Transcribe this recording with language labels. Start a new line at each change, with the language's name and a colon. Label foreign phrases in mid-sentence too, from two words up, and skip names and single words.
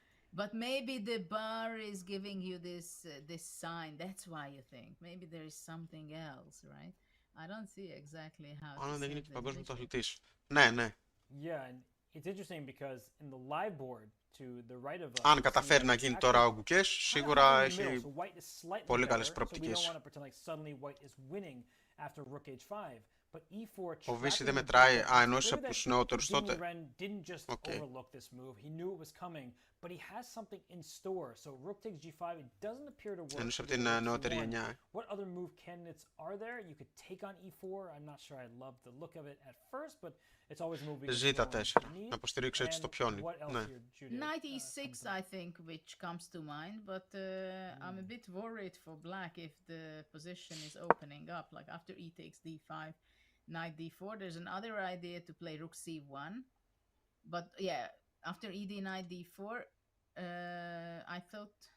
English: But maybe the bar is giving you this sign. That's why you think. Maybe there is something else, right? I don't see exactly how.
Greek: Αν δεν γίνει και παγκόσμιο πρωταθλητής. Ναι, ναι.
English: Yeah, and it's interesting because in the live board to the right of us.
Greek: Αν καταφέρει να γίνει τώρα ο Gukesh, σίγουρα έχει πολύ καλές προοπτικές. Ο Βύση δεν μετράει. Α, εννοείς από τους νεότερους τότε. Οκ. Εννοείς από την νεότερη γενιά. Ζήτα 4. Να υποστηρίξω έτσι το πιόνι. Ναι.
English: Knight e6, I think, which comes to mind, but I'm a bit worried for black if the position is opening up. Like after e takes d5, knight d4, there's another idea to play rook c1. But yeah, after ed knight d4, I thought...